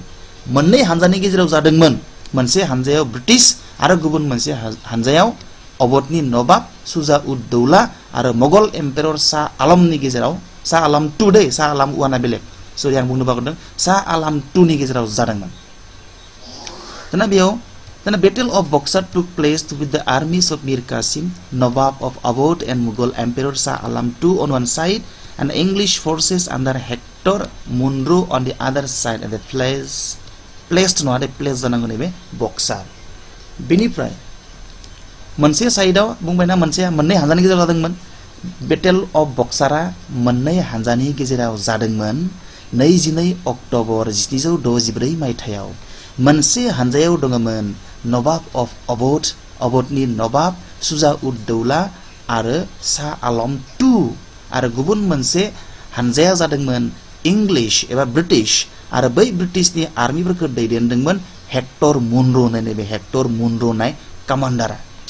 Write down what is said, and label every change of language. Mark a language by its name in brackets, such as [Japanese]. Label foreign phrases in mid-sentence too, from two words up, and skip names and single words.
[Bodo] मोननै हानजानि गेजेराव जादोंमोन मोनसे हानजायाव ब्रिटिश आरो गुबुन मोनसे हानजायाव अवधनि नवाब सुजा-उद-दौला आरो मुगल एम्पायर शाह आलमनि गेजेराव शाह आलम II दै शाह आलम I बेलेग सरि आं बुंनो बावदों शाह आलम II नि गेजेराव जादोंमोन। दाना बेयाव दाना [English] बेटेल अफ बक्सार took place with the armies of Mir Qasim, Nawab of Awadh and Mughal Emperor Shah Alam II on one side and English forces under Hector Munro on the other side and the placed [Bodo] नङा दे [English] place [Bodo] जानांगौ नैबे बक्सार। बेनिफ्राय मोनसे साइडआव बुंबायना मोननै हानजानि गेजेराव जादोंमोन बेटेल अफ बक्सारा मोननै हानजानि गेजेराव जादोंमोन 22 अक्ट'बर 1764 मायथाइयाव। मोनसे हानजायाव दङमोन नवाब अफ अवध अवधनि नवाब सुजा-उद-दौला आरो शाह आलम II आरो गुबुन मोनसे हानजाया जादोंमोन इंलिश एबा ब्रिटिश आरो बै ब्रिटिशनि आर्मिफोरखौ दैदेनदोंमोन हेक्टर मुनरो होननाय बे हेक्टर मुनरो नाय कमान्डारा।